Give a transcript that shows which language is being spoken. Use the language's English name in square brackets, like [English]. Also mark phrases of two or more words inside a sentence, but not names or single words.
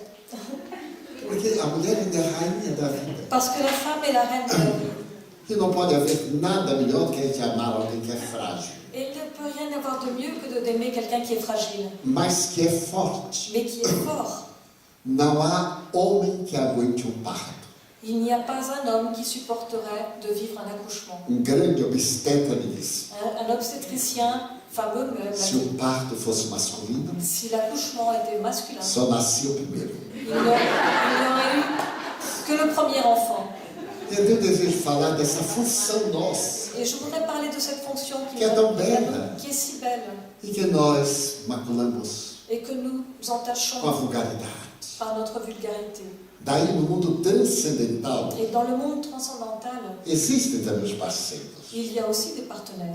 [Portuguese] Porque a mulher ainda é rainha da vida. [French] Parce que la femme est la reine de la vie. [Portuguese] E não pode haver nada melhor do que a gente amar alguém que é frágil, [French] Et il ne peut rien avoir de mieux que d'aimer quelqu'un qui est fragile, [Portuguese] mas que é forte. [French] mais qui est fort. [Portuguese] Não há homem que aguente um parto. [French] Il n'y a pas un homme qui supporterait de vivre un accouchement. [Portuguese] Grande obstetra me disse, [French] Un obstétricien fameux m'a [Portuguese] se [French] dit, [Portuguese] o parto fosse masculino, [French] si l'accouchement était masculin, [Portuguese] só nascia o primeiro. [French] il n'aurait eu que le premier enfant. [Portuguese] Eu tenho desejo de falar dessa função nossa, [French] Et je voudrais parler de cette fonction Qui est donc belle. qui est si belle [Portuguese] e que nós maculamos [French] et que nous entachons [Portuguese] com a vulgaridade. [French] par notre vulgarité. [Portuguese] Daí, no mundo transcendental, [French] Et dans le monde transcendantal, [Portuguese] existem também os parceiros. [French] il y a aussi des partenaires.